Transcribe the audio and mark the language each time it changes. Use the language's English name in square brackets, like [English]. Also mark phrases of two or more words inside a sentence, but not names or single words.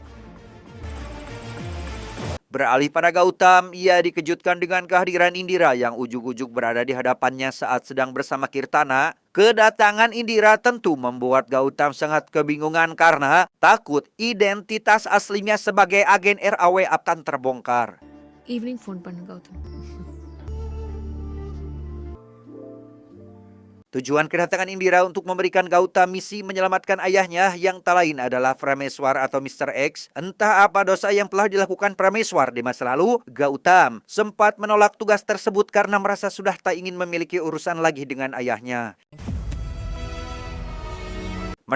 [Indonesian] Beralih pada Gautam, ia dikejutkan dengan kehadiran Indira yang ujug-ujug berada di hadapannya saat sedang bersama Kirtana. Kedatangan Indira tentu membuat Gautam sangat kebingungan karena takut identitas aslinya sebagai agen RAW akan terbongkar. [English] Evening phone [Tamil] பண்ணு கௌதம். [Indonesian] Tujuan kedatangan Indira untuk memberikan Gautam misi menyelamatkan ayahnya yang tak lain adalah Prameswar atau Mr. X. Entah apa dosa yang telah dilakukan Prameswar di masa lalu, Gautam sempat menolak tugas tersebut karena merasa sudah tak ingin memiliki urusan lagi dengan ayahnya.